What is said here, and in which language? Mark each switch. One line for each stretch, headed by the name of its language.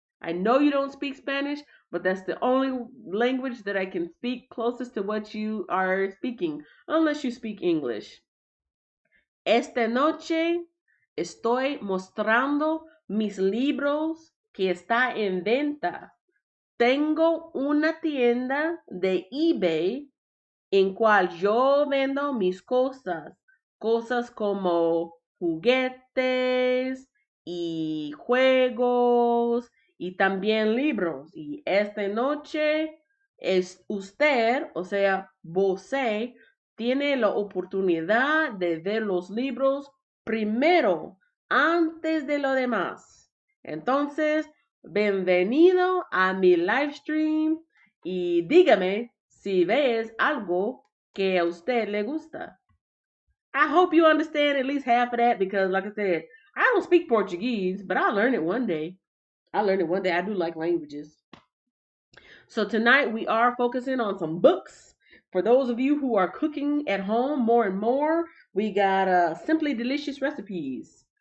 English: I know you don't speak Spanish, but that's the only language that I can speak closest to what you are speaking, unless you speak English.
Spanish: Esta noche estoy mostrando mis libros que está en venta. Tengo una tienda de eBay en cual yo vendo mis cosas, cosas como juguetes y juegos y también libros. Y esta noche es usted, o sea,
Portuguese: você,
Spanish: tiene la oportunidad de ver los libros primero, antes de lo demás. Entonces, bienvenido a mi live stream y dígame si ves algo que a usted le gusta.
English: I hope you understand at least half of that because, like I said, I don't speak Portuguese, but I'll learn it one day. I do like languages. So tonight we are focusing on some books. For those of you who are cooking at home more and more, we got Simply Delicious Recipes.